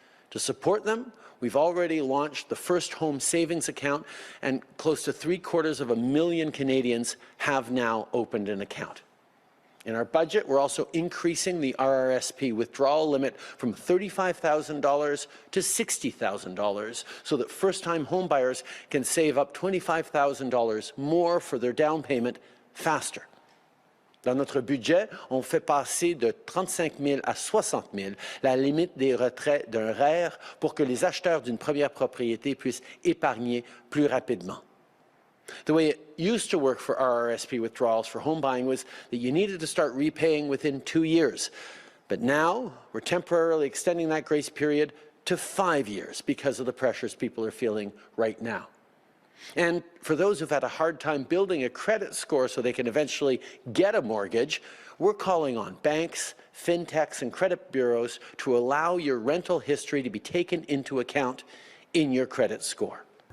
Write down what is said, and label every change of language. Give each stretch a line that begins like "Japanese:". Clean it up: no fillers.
English: To support them, we've already launched the First Home Savings Account, and close to 750,000 Canadians have now opened an account. In our budget, we're also increasing the RRSP withdrawal limit from $35,000 to $60,000, so that first-time homebuyers can save up $25,000 more for their down payment faster.
French: Dans notre budget, on fait passer de 35 000 à 60 000 la limite des retraits d'un REER pour que les acheteurs d'une première propriété puissent épargner plus rapidement.
English: The way it used to work for RRSP withdrawals for home buying was that you needed to start repaying within 2 years. But now, we're temporarily extending that grace period to 5 years because of the pressures people are feeling right now. And for those who've had a hard time building a credit score so they can eventually get a mortgage, we're calling on banks, fintechs, and credit bureaus to allow your rental history to be taken into account in your credit score.